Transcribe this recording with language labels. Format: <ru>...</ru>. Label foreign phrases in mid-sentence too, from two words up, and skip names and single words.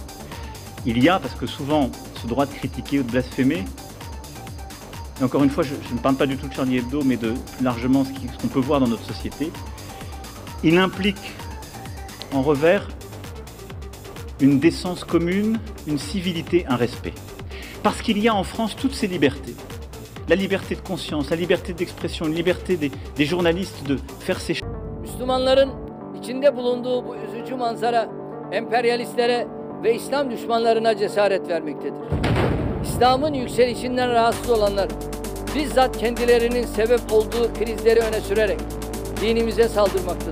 <fr>Il y a, parce que souvent, ce droit de critiquer ou de blasphémer, et encore une fois, je ne parle pas du tout de Charlie Hebdo, mais de plus largement ce qu'on peut voir dans notre société, il implique en revers une décence commune, une civilité, un respect. Parce qu'il y a en France toutes ces libertés. La liberté de conscience, la liberté d'expression, la liberté des journalistes de faire ses choses.</fr> <tr>Müslümanların içinde bulunduğu bu üzücü manzara emperyalistlere ve İslam düşmanlarına cesaret vermektedir. İslam'ın yükselişinden rahatsız olanlar bizzat kendilerinin sebep olduğu krizleri öne sürerek dinimize saldırmaktadır.</tr>